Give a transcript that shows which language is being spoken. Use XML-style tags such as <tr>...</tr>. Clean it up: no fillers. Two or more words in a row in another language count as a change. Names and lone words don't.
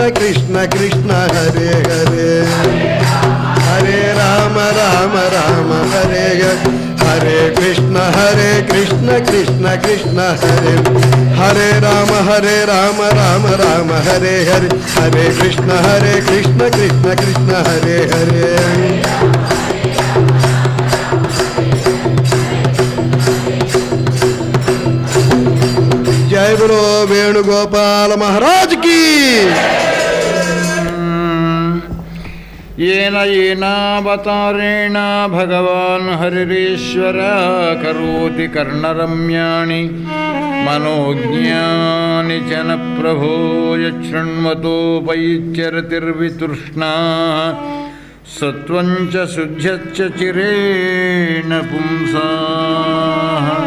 <sa>కృష్ణ హరే హరే హరే రామ రామ హరే హరే కృష్ణ కృష్ణ కృష్ణ హరే హరే రామ రామ హరే హరే హరే కృష్ణ కృష్ణ హరే హరే</sa> <hi>जय बोलो वेणुगोपाल महाराज की</hi> <sa>येन येनावतारेण भगवान् हरिरीश्वर करोति कर्णरम्याणि मनोज्ञानि जनप्रभो यच्छृण्वतोपैच्चरतिर्वितृष्णा सत्वं च शुद्ध्यश्च चिरेण पुंसाः</sa>